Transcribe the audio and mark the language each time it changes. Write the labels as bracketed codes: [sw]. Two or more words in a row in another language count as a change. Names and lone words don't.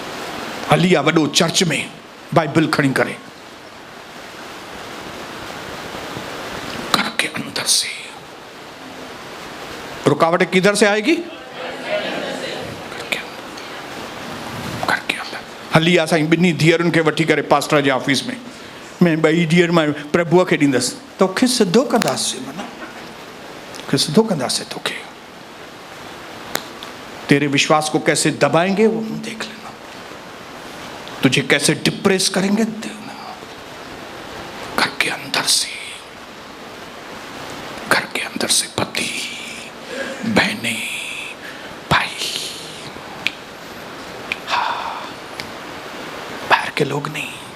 [sd] हलिया वडो [hi] चर्च में बाइबल खड़ी करे, घर के अंदर से। रुकावटें किधर से आएगी? घर के अंदर। [sd] हलिया साईं बिन्नी धीअरुनि खे वठी करे पास्टर जे ऑफिस में, मैं ॿई धीअर मां प्रभुअ खे ॾींदसि, तोखे सिधो कंदासीं, माना तोखे सिधो कंदासीं। [hi] तोखे तेरे विश्वास को कैसे दबाएंगे वो देख लेना, तुझे कैसे डिप्रेस करेंगे देखना। घर के अंदर से, घर के अंदर से पति, बहने, भाई, हाँ, बाहर के लोग नहीं।